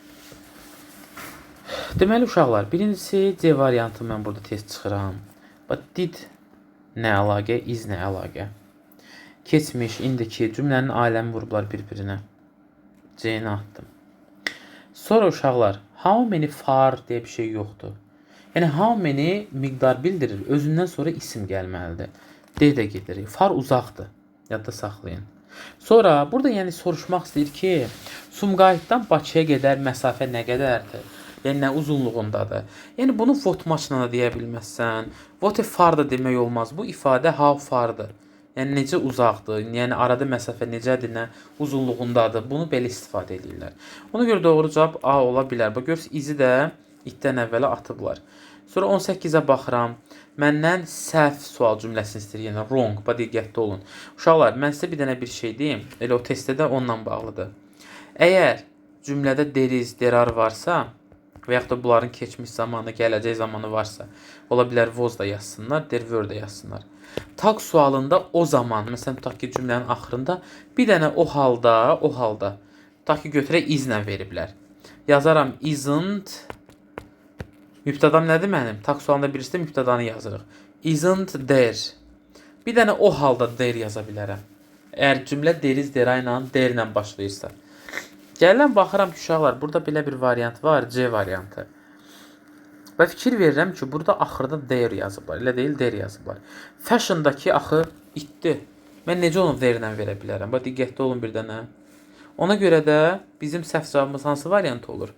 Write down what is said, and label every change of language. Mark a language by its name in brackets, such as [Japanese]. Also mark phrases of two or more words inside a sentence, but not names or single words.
[Azerbaijani] Deməli uşaqlar, birincisi C variantı mən burada tez çıxıram. Bax did nə əlaqə, is nə əlaqə? Keçmiş, indiki cümlənin aləmi vurublar bir-birinə. C-ni atdım. Sonra uşaqlar, [English] how many far [Azerbaijani] deyə bir şey yoxdur. Yəni [English] how many [Azerbaijani] miqdar bildirir, özündən sonra isim gəlməlidir. D də gedir. Far uzaqdır. Yadda saxlayın. Sonra burada yəni soruşmaq istəyir ki, Sumqayıtdan Bakıya qədər məsafə nə qədərdir? Yəni nə uzunluğundadır? Yəni bunu [English] what much- [Azerbaijani] la da deyə bilməzsən. [English] What far [Azerbaijani] da demək olmaz. Bu ifadə [English] how far- [Azerbaijani] dır. Yəni necə uzaqdır? Yəni arada məsafə necədir? Nə uzunluğundadır? Bunu belə istifadə edirlər. Ona görə doğru cavab A ola bilər. Bax görürsüz izi də itdən əvvələ atıblar. Sonra 18-ə baxıram. Məndən səhv sual cümləsini istəyir. Yəni wrong. Bax diqqətli olun. Uşaqlar, mən sizə bir dənə bir şey deyim. Elə o testdə də onunla bağlıdır. Əgər cümlədə [English] there is, there are [Azerbaijani] varsa və yaxud da bunların keçmiş zamanı, gələcək zamanı varsa, ola bilər was da yazsınlar, [English] there were [Azerbaijani] da yazsınlar. Taq sualında o zaman, məsələn, tutaq ki, cümlənin axırında bir dənə o halda, tutaq ki, götürək is-lə veriblər. Yazaram isn't. Mübtədam nədir mənim? Taq sualında birisi də mübtədanı yazırıq. [English] Isn't there. [Azerbaijani] Bir dənə o halda there yaza bilərəm. Əgər cümlə [English] there is, there [Azerbaijani] ilə, there ilə başlayırsa. Gələn baxıram ki, uşaqlar, burada belə bir variant var, C variantı. Və fikir verirəm ki, burada axırda there yazıblar. Elə deyil, there yazıblar. Fashion'dakı axı itdi. Mən necə onu there ilə verə bilərəm? Bax, diqqətli olun bir dənə. Ona görə də bizim səhv cavabımız hansı variant olur?